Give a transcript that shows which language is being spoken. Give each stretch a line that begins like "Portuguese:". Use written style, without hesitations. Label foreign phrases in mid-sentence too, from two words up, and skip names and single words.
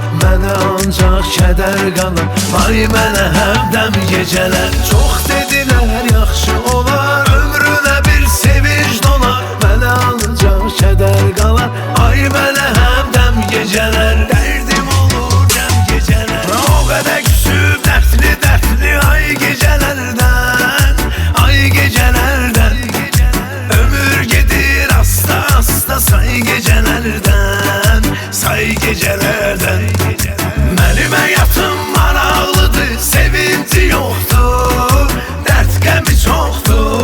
Azerbaijani: Mənə ancaq kədər qalır, ay mənə həmdəm gecələr. Çox dedilər yaxşı olar, ömrünə bir sevinç dolar. Mənə ancaq kədər qalar, ay mənə həmdəm gecələr. Dərdim olur cəm gecələr. O qədər küsüb dertli dertli ay gecelərdən, ay gecelərdən. Ömür gedir hasta hasta say gecelerden, say gecelerden.
Turkish: Benim hayatım maraqlıdır, sevinci yoktur, dert qəmi çoktur.